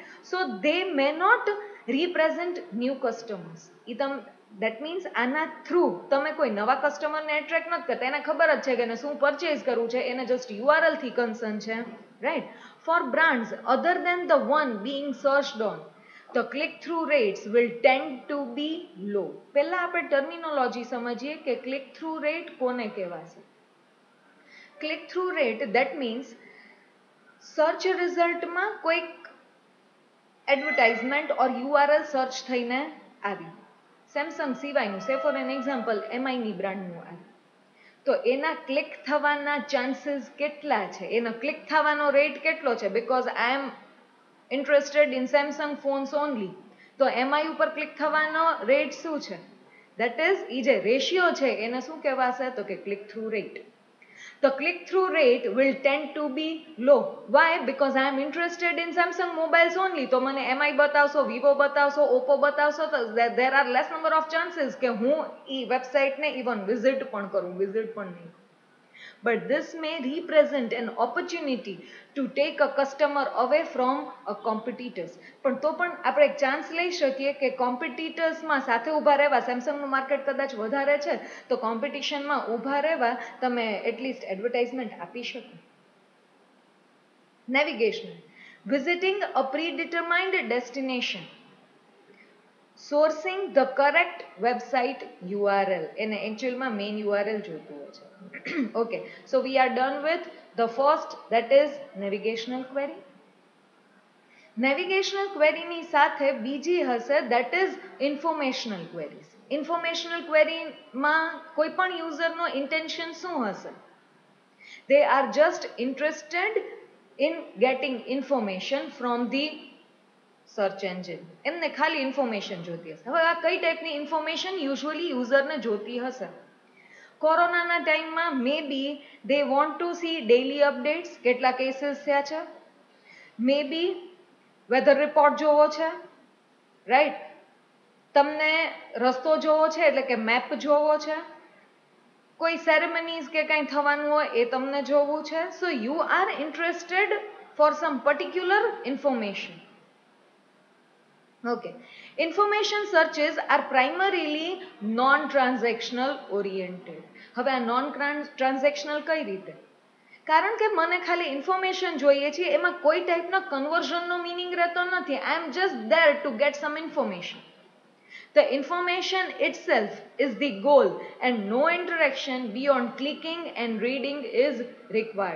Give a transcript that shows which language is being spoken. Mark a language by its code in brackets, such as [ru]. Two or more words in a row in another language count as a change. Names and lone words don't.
[en] So they may not represent new customers. that means [gu] આના થ્રુ તમે કોઈ નવા કસ્ટમરને એટ્રેક્ટ નથી કરતા, એને ખબર જ છે કે એને શું પરચેઝ કરવું છે, એને જસ્ટ યુઆરએલ થી કન્સર્ન છે, રાઈટ. [en] For brands other than the one being searched on, the click-through rates will tend to be low. [gu] પહેલા આપણે ટર્મિનોલોજી સમજીએ કે [en] click-through rate [gu] કોને કહેવાશે. [en] click-through rate that means [gu] સર્ચ રિઝલ્ટમાં કોઈક એડવર્ટાઇઝમેન્ટ ઓર યુઆરએલ સર્ચ થઈને આવી, સેમસંગ સિવાયનું [en] say for an example [gu] એમઆઈની બ્રાન્ડનું આવ્યું, તો એના ક્લિક થવાના ચાન્સીસ કેટલા છે, એનો ક્લિક થવાનો રેટ કેટલો છે? [en] Because I am interested in Samsung phones only, [gu] તો એમઆઈ ઉપર ક્લિક થવાનો રેટ શું છે? [en] that is [gu] એ જે રેશિયો છે એને શું કહેવાશે? તો કે [en] click through rate. The click-through rate will tend to be low. Why? Because I am interested in Samsung mobiles only. [gu] તો મને MI બતાવશો, Vivo બતાવશો, Oppo બતાવશો, તો [en] there are less number of chances [gu] કે હું એ વેબસાઇટને ઇવન વિઝિટ પણ કરું, વિઝિટ પણ નહીં. [en] But this may represent an opportunity to take a customer away from a competitors. [gu] પણ તો પણ આપણે એક ચાન્સ લઈ શકીએ કે કોમ્પિટિટર્સમાં સાથે ઊભા રહેવા, સેમસંગનું માર્કેટ કદાચ વધારે છે તો કોમ્પિટિશનમાં ઊભા રહેવા તમે એટલીસ્ટ એડવર્ટાઇઝમેન્ટ આપી શકો. [en] Navigation visiting a predetermined destination, sourcing the correct website URL, [gu] એને એકચ્યુઅલમાં મેઇન યુઆરએલ જોઈતું હોય છે. [en] Okay, so we are done with the first, that is navigational query. Navigational query [gu] ની સાથે બીજી હશે [en] that is informational queries. Informational query [gu] માં કોઈ પણ યુઝરનો ઇન્ટેન્શન શું હશે? [en] They are just interested in getting information from the search engine, [gu] એમને ખાલી ઇન્ફોર્મેશન જોતી હશે. હવે આ કઈ ટાઈપની ઇન્ફોર્મેશન યુઝ્યુઅલી યુઝરને જોતી હશે? કોરોનાના ટાઈમમાં [en] maybe they want to see daily updates, [gu] કેટલા કેસીસ થયા છે, [en] maybe weather report [gu] જોવો છે, રાઈટ, તમને રસ્તો જોવો છે એટલે કે મેપ જોવો છે, કોઈ સેરેમનીઝ કે કંઈ થવાનું હોય એ તમને જોવું છે. [en] So you are interested for some particular information. Okay, information searches are primarily non-transactional oriented. [gu] હવે આ non-transactional કઈ રીતે? કારણ કે મને ખાલી ઇન્ફોર્મેશન જોઈએ છે, એમાં કોઈ ટાઈપનો કન્વર્ઝનનો મિનિંગ રહેતો નથી. [en] I am just there to get some information. The information itself is the goal and no interaction beyond clicking and reading is required.